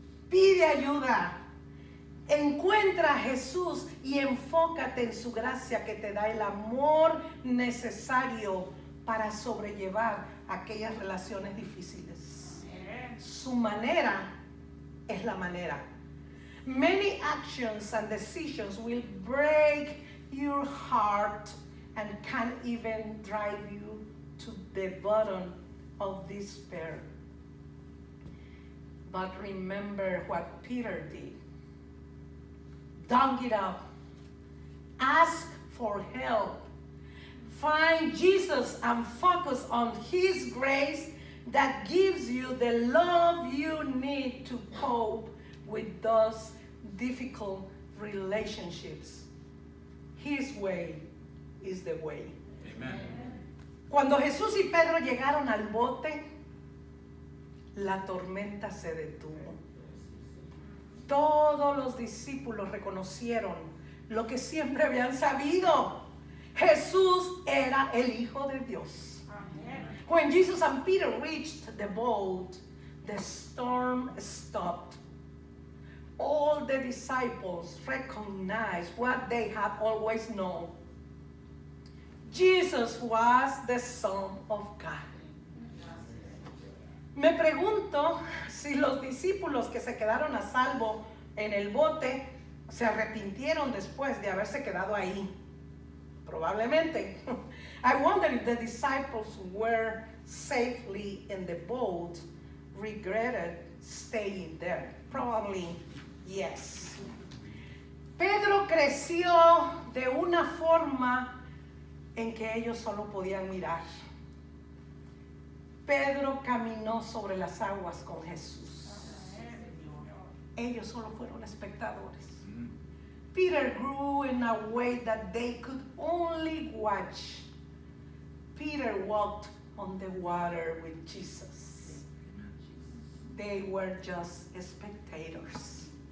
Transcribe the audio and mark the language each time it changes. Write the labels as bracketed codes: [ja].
[es] Pide ayuda. Encuentra a Jesús y enfócate en su gracia que te da el amor necesario para sobrellevar aquellas relaciones difíciles. Su manera es la manera. [en] Many actions and decisions will break your heart and can even drive you to the bottom of despair. But remember what Peter did. Don't give up. Ask for help. Find Jesus and focus on His grace that gives you the love you need to cope with those difficult relationships. His way is the way. Amen. [es] Cuando Jesús y Pedro llegaron al bote, la tormenta se detuvo. Todos los discípulos reconocieron lo que siempre habían sabido. Jesús era el Hijo de Dios. Amen. [en] When Jesus and Peter reached the boat, the storm stopped. All the disciples recognized what they had always known. Jesus was the Son of God. [es] Me pregunto si los discípulos que se quedaron a salvo en el bote se arrepintieron después de haberse quedado ahí. Probablemente. [en] I wonder if the disciples were safely in the boat regretted staying there. Probably yes. [es] Pedro creció de una forma en que ellos solo podían mirar. Pedro caminó sobre las aguas con Jesús. Ellos solo fueron espectadores. [en] Peter grew in a way that they could only watch. Peter walked on the water with Jesus. They were just spectators.